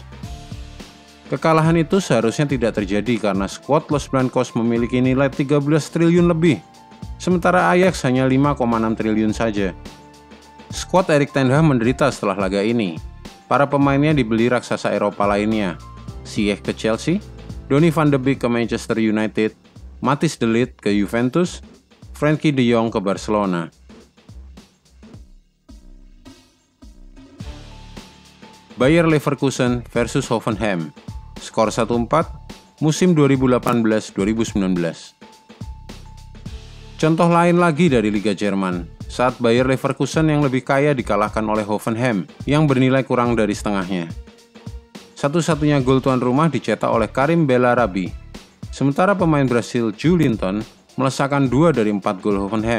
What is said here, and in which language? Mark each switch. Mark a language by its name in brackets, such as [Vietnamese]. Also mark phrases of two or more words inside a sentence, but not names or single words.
[Indonesian] Kekalahan itu seharusnya tidak terjadi karena skuad Los Blancos memiliki nilai 13 triliun lebih, sementara Ajax hanya 5,6 triliun saja. Skuad Erik ten Hag menderita setelah laga ini. Para pemainnya dibeli raksasa Eropa lainnya, Ziyech ke Chelsea, Donny van de Beek ke Manchester United, Matthijs de Ligt ke Juventus, Frenkie de Jong ke Barcelona. Bayer Leverkusen versus Hoffenheim, skor 1-4, musim 2018-2019. Contoh lain lagi dari Liga Jerman, saat Bayer Leverkusen yang lebih kaya dikalahkan oleh Hoffenheim yang bernilai kurang dari setengahnya. Satu-satunya gol tuan rumah dicetak oleh Karim Bellarabi, sementara pemain Brasil Joelinton melesakkan 2 dari 4 gol Hoffenheim.